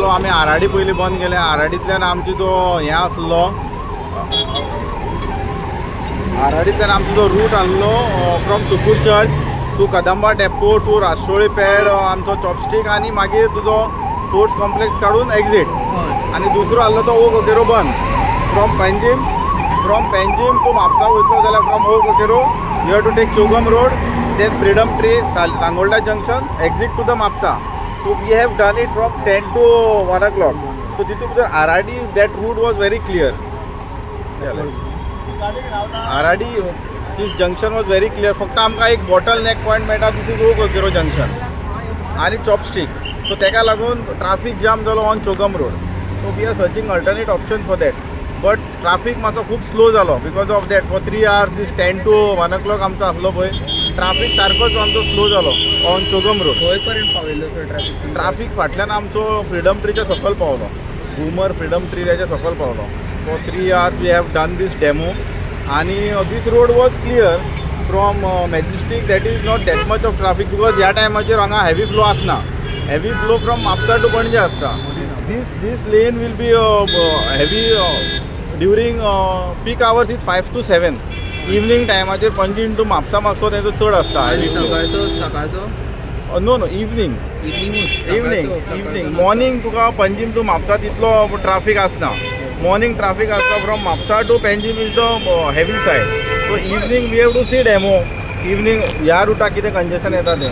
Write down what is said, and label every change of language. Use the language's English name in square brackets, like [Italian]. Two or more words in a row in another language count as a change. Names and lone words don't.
[Konkani] आमी आराडी पयलीं बंद केले. आराडींतल्यान आमचो जो हें आसलो आराडींतल्यान आमचो जो रूट आसलो [English] from Sukur Church to Kadamba Depot to Rashtroli pad [Konkani] आमचो चॉपस्टीक आनी मागीर तुजो [English] sports complex [Konkani] काडून एक्झीट. आनी दुसरो आसलो तो ओ कोकेरो बंद. [English] from Panjim to Mapusa [Konkani] वयतलो जाल्यार [English] from O Coqueiro you have to take Chogm Road then Freedom Tree Sangolda junction exit to the Mapusa. So we have done it from 10 to 1 o'clock. सो [Konkani] तितून भितर [English] आराडी that route was very clear. आराडी this junction was very clear. [Konkani] फक्त आमकां एक [English] bottle neck point [Konkani] मेळटा [English] this is O Coqueiro junction [Konkani] आनी चॉपस्टीक. [English] सो [Konkani] तेका लागून ट्रॅफिक जाम जालो [English] on Chogm Road. So we are searching alternate option for that. But traffic [Konkani] मातसो खूब स्लो जालो [English] because of that. for 3 hours this 10 to 1 o'clock [Konkani] आमचो आसलो पळय ट्रॅफिक सारकोच आमचो स्लो जालो [English] on Chogm Road. [Konkani] खंय पर्यंत पावयल्लो सर ट्रॅफिक? ट्रॅफिक फाटल्यान आमचो फ्रीडम ट्रीच्या सकयल पावलो. घुमर फ्रीडम ट्री त्याच्या सकयल पावलो. [English] For 3 hours we have done this demo आनी this road was clear from Majestic. That is not that much of traffic because [Konkani] ह्या टायमाचेर हांगा [English] heavy flow आसना. Heavy flow from Mapusa to Panaji आसता. This lane will be heavy during peak hours is 5 to 7. [Konkani] इवनिंग टायमाचेर पणजे टू म्हापसा मातसो तेजो चड आसता. सकाळचो [English] No evening morning [Konkani] तुका [English] Panjim to Mapusa [Konkani] तितलो ट्रॅफिक आसना. [English] Morning traffic आसता from Mapusa to Panjim is the heavy side. So evening we have to see demo. इवनिंग [Konkani] ह्या रुटाक कितें कंजेशन येता तें.